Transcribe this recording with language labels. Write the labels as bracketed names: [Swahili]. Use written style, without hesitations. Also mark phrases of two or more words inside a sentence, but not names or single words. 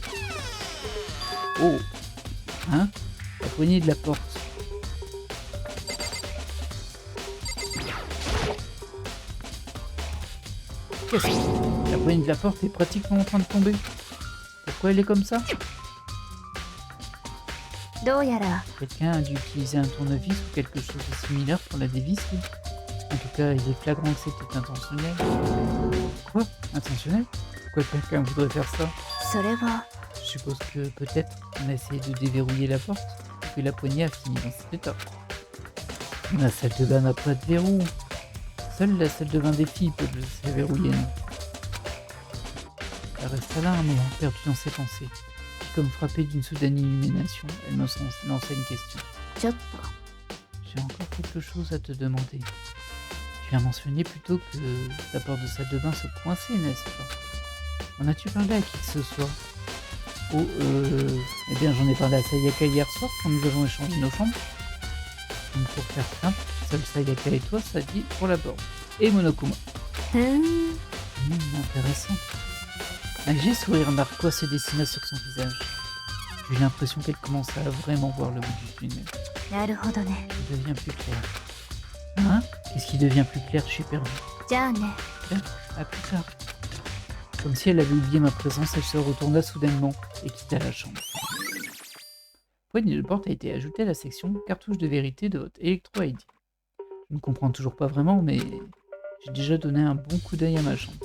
[French] Oh! Hein? La poignée de la porte. Qu'est-ce que... La poignée de la porte est pratiquement en train de tomber. Pourquoi elle est comme ça? [Japanese] どうやら [French] Quelqu'un a dû utiliser un tournevis ou quelque chose de similaire pour la dévisser. En tout cas, il est flagrant que c'était intentionnel. Quoi? Intentionnel? Pourquoi quelqu'un voudrait faire ça? [Japanese] それは [French] Je suppose que peut-être on a essayé de déverrouiller la porte et que la poignée a fini dans cet état. La salle de bain n'a pas de verrou. Seule la salle de bain des filles peut se verrouiller. Elle resta là un moment, perdue dans ses pensées. Puis, comme frappée d'une soudaine illumination, elle me lança une question. [Japanese] ちょっと [French] J'ai encore quelque chose à te demander. Tu as mentionné plutôt que la porte de salle de bain se coinçait, n'est-ce pas? En as-tu parlé à qui que ce soit? Oh, eh bien j'en ai parlé à Sayaka hier soir quand nous avons échangé nos chambres. Donc pour faire simple, seul Sayaka et toi, ça dit pour la porte. Et Monokuma. [Japanese] ふーん [French] Intéressant. Un léger sourire narquois se dessina sur son visage. J'ai eu l'impression qu'elle commençait à vraiment voir le bout du tunnel. [Japanese] なるほどね [French] Il devient plus clair. Hein? Qu'est-ce qui devient plus clair? Je suis perdu. [Japanese] じゃあね [French] À plus tard. Comme si elle avait oublié ma présence, elle se retourna soudainement et quitta la chambre. Poignée de porte a été ajoutée à la section cartouche de vérité de votre Electro ID. Je ne comprends toujours pas vraiment, mais j'ai déjà donné un bon coup d'œil à ma chambre.